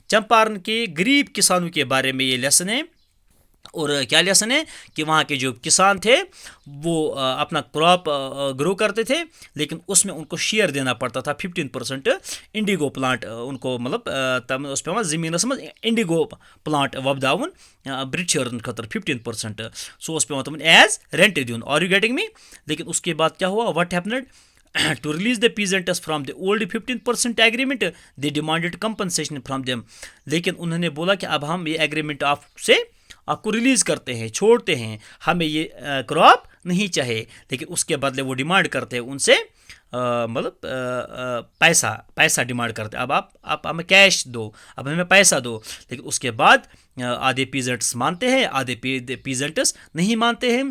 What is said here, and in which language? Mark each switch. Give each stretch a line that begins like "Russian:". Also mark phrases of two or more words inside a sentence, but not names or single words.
Hindi: चंपारण के गरीब किसानों के बारे में ये लेसन है। और क्या लेसन है कि वहाँ के जो किसान थे वो अपना क्रॉप ग्रो करते थे, लेकिन उसमें उनको शेयर देना पड़ता था 15%
English: Indigo plant
Hindi: उनको मतलब
Kashmiri: तम उस पे ज़मीनस मज
English: Indigo plant
Kashmiri: वपदावन ब्रिटिशर्न खतर 15% सो उस पे तुम
English: as rent
Hindi: दिन।
English: Are you getting me?
Hindi: लेकिन उसके बाद क्या हुआ,
English: What happened to release the peasants from the old 15% agreement they demanded compensation from them।
Hindi: लेकिन उन्होंने बोला कि अब हम ये एग्रीमेंट आपसे आपको रिलीज़ करते हैं, छोड़ते हैं, हमें ये क्रॉप नहीं चाहिए, लेकिन उसके बदले वो डिमांड करते हैं उनसे मतलब पैसा डिमांड करते हैं। अब आप हमें कैश दो, अब हमें पैसा दो। लेकिन उसके बाद आधे पीजेंट्स मानते हैं, आधे पीजेंट्स नहीं मानते हैं।